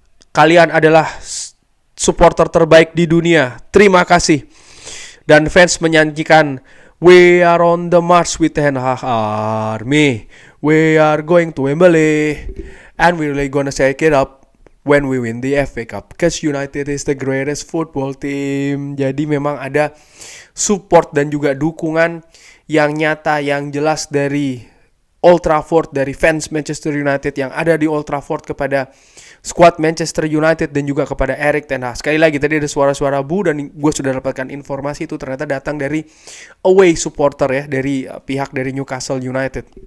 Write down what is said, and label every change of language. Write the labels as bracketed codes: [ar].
[id] Kalian adalah supporter terbaik di dunia. Terima kasih. Dan fans menyanyikan [en] We are on the march with Ten Hag Army. We are going to Wembley and we're really gonna shake it up when we win the FA Cup. Cause United is the greatest football team. [id] Jadi memang ada support dan juga dukungan yang nyata, yang jelas dari Old Trafford, dari fans Manchester United yang ada di Old Trafford kepada squad Manchester United dan juga kepada Erik ten Hag. Sekali lagi tadi ada suara-suara bu dan gue sudah dapatkan informasi itu ternyata datang dari [en] away supporter [id] ya, dari pihak dari Newcastle United.